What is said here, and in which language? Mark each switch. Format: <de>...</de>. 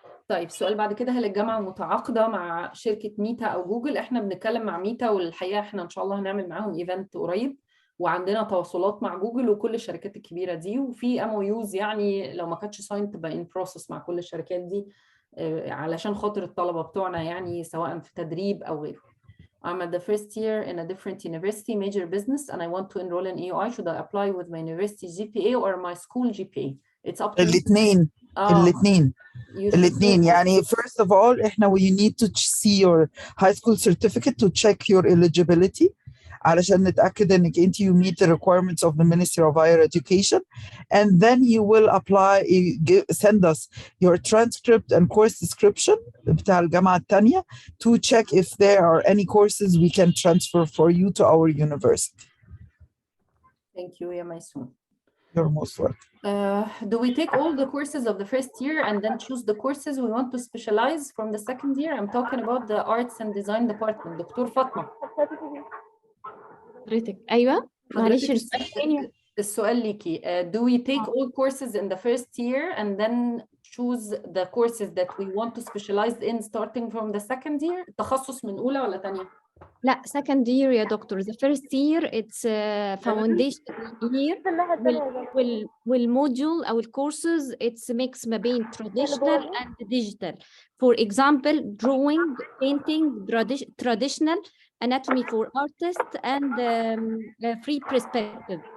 <ar>طيب السؤال بعد كده، هل الجامعة متعاقدة مع شركة ميتا أو جوجل؟ احنا بنتكلم مع ميتا، والحقيقة احنا إن شاء الله هنعمل معاهم ايفنت قريب، وعندنا تواصلات مع جوجل وكل الشركات الكبيرة دي، وفي MOUs يعني لو ما كانتش ساينت تبقى ان بروسس مع كل الشركات دي علشان خاطر الطلبة بتوعنا يعني سواء في تدريب أو غيره.</ar> <en>I'm at the first year in a different university, major business, and I want to enroll in EUI. Should I apply with my university GPA or my school GPA? It's up to</en> <ar>الاثنين. الاثنين يعني</ar> <en>first of all احنا we need to see your high school certificate to check your eligibility</en> <ar>علشان نتأكد انك انت</ar> <en>you meet the requirements of the Ministry of Higher Education, and then you will apply, send us your transcript and course description</en> <ar>بتاع الجامعة التانية</ar> <en>to check if there are any courses we can transfer for you to our university. Thank you, يا ميسون. You're most welcome. Do we take all the courses of the first year and then choose the courses we want to specialize from the second year? I'm talking about the arts and design department.</en> <ar>دكتور فاطمة. حضرتك أيوة معلش السؤال ليكي.</ar> <en>Do we take all courses in the first year and then choose the courses that we want to specialize in starting from the second year?</en> <ar>التخصص من أولى ولا تانية؟ لا</ar> <en>second year</en> <ar>يا دكتور.</ar> <en>the first year it's foundation year</en> <ar>والموديول أو الكورسز</ar> <en>it's mix</en> <ar>ما بين</ar> <en>traditional and digital. for example drawing, painting, traditional, anatomy for artists, and free perspective.</en>